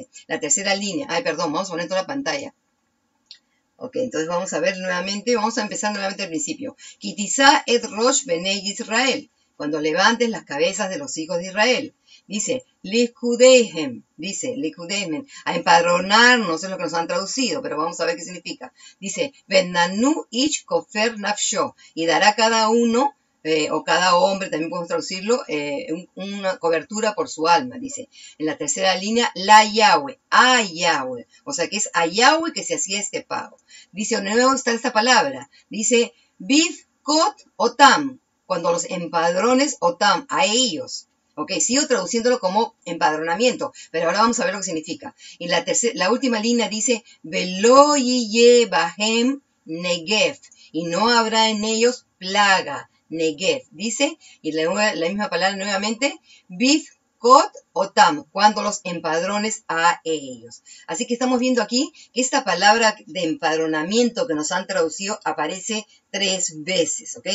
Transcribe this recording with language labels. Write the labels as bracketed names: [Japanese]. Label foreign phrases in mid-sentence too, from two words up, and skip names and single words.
[Spanish] La tercera línea, vamos a poner toda la pantalla. Ok, entonces vamos a ver nuevamente, vamos a empezar nuevamente al principio. [Hebrew] כי תשא את ראש בני ישראל, [Spanish] cuando levantes las cabezas de los hijos de Israel. Dice, Likudeihem, a empadronarnos, es lo que nos han traducido, pero vamos a ver qué significa. Dice, [Hebrew] ונתנו איש כפר נפשו, [Spanish] y dará cada uno, o cada hombre, también podemos traducirlo, una cobertura por su alma, dice. En la tercera línea, la Yahweh, a Yahweh, o sea que es a Yahweh que se hacía este pago. Dice, de nuevo está esta palabra, dice, [Hebrew] בפקד אתם, [Spanish] cuando los empadrones Otam, a ellos. Ok, sigo traduciéndolo como empadronamiento, pero ahora vamos a ver lo que significa. Y la última línea dice, [Hebrew] ולא יהיה בהם נגף, [Spanish] y no habrá en ellos plaga. Negev, dice, y la misma palabra nuevamente, [Hebrew] בפקד אתם, [Spanish] cuando los empadrones a ellos. Así que estamos viendo aquí que esta palabra de empadronamiento que nos han traducido aparece 3 veces, ¿ok?